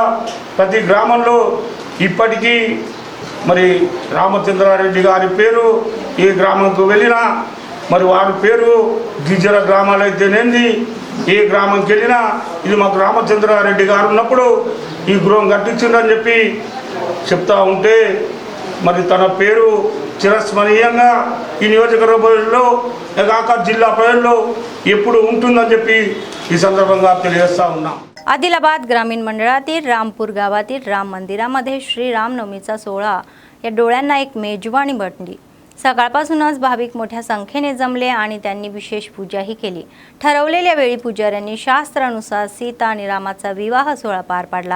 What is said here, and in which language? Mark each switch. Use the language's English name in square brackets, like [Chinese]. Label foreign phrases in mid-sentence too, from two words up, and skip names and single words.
[Telugu] ప్రతి గ్రామంలో ఇప్పటికీ మరి రామచంద్రారెడ్డి గారి పేరు ఏ గ్రామంకు వెళ్ళినా మరి వారి పేరు గిరిజన గ్రామాలు అయితేనేంది ఏ గ్రామంకి వెళ్ళినా ఇది మాకు రామచంద్రారెడ్డి గారు ఉన్నప్పుడు ఈ గృహం కట్టించిందని చెప్పి చెప్తా ఉంటే మరి తన పేరు చిరస్మరణీయంగా ఈ నియోజకవర్గంలో కాక జిల్లా ప్రజల్లో ఎప్పుడు ఉంటుందని చెప్పి ఈ संदर्भात తెలియజేస్తా ఉన్నాం. [Marathi] आदिलाबाद ग्रामीण मंडळातील रामपूर गावातील राम मंदिरामध्ये श्री रामनवमीचा सोहळा या डोळ्यांना एक मेजवानी बनली. सकाळपासूनच भाविक मोठ्या संख्येने जमले आणि त्यांनी विशेष पूजाही केली. ठरवलेल्या वेळी पुजाऱ्यांनी शास्त्रानुसार सीता आणि रामाचा विवाह सोहळा पार पाडला.